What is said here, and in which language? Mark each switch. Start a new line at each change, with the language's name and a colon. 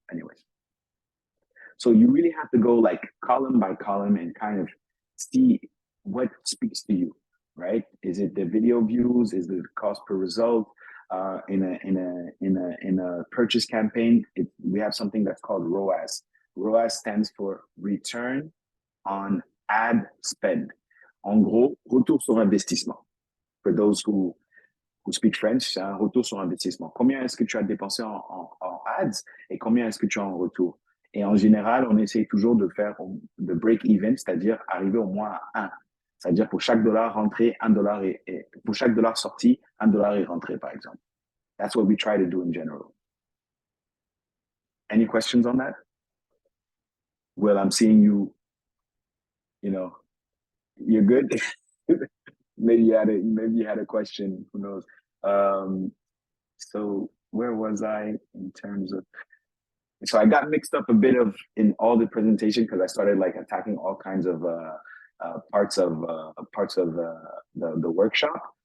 English: Anyways, so you really have to go like column by column and kind of see what speaks to you, right? Is it the video views? Is it the cost per result? In a purchase campaign, we have something that's called ROAS. ROAS stands for return on ad spend.
French: En gros, retour sur investissement.
English: For those who speak French,
French: c'est un retour sur investissement. Combien est-ce que tu as dépensé en ads et combien est-ce que tu as en retour? Et en général, on essaye toujours de faire de break even, c'est-à-dire arriver au moins à 1. C'est-à-dire pour chaque dollar rentré, $1 et pour chaque dollar sorti, $1 est rentré, par exemple.
English: That's what we try to do in general. Any questions on that? Well, I'm seeing you, you're good. maybe you had a question, who knows? So where was I in terms of, so I got mixed up a bit in all the presentation because I started like attacking all kinds of parts of the workshop.